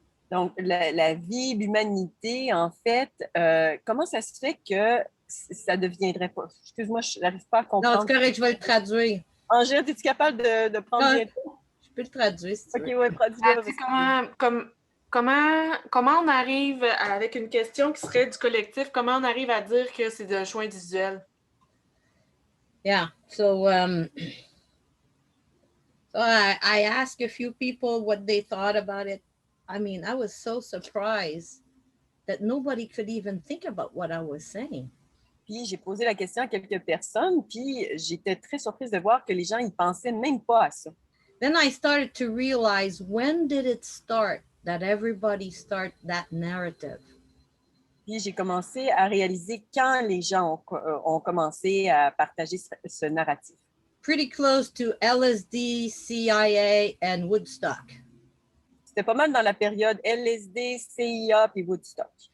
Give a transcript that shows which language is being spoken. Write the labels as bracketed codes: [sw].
[fr] Donc, la vie, l'humanité, en fait, comment ça se fait que ça ne deviendrait pas... Excuse-moi, je n'arrive pas à comprendre. Non, c'est correct, je vais le traduire. Angèle, es-tu capable de prendre bientôt? Je peux le traduire si tu OK, veux. oui, traduis-le. Comment on arrive avec une question qui serait du collectif, comment on arrive à dire que c'est un choix individuel? [en] Yeah, so I asked a few people what they thought about it. I mean, I was so surprised that nobody could even think about what I was saying. [fr] Puis j'ai posé la question à quelques personnes, puis j'étais très surprise de voir que les gens, ils pensaient même pas à ça. [en] Then I started to realize, when did it start that everybody start that narrative? [fr] Puis j'ai commencé à réaliser quand les gens ont commencé à partager ce narratif. [en] Pretty close to LSD, CIA, and Woodstock. [fr] C'était pas mal dans la période LSD, CIA puis Woodstock.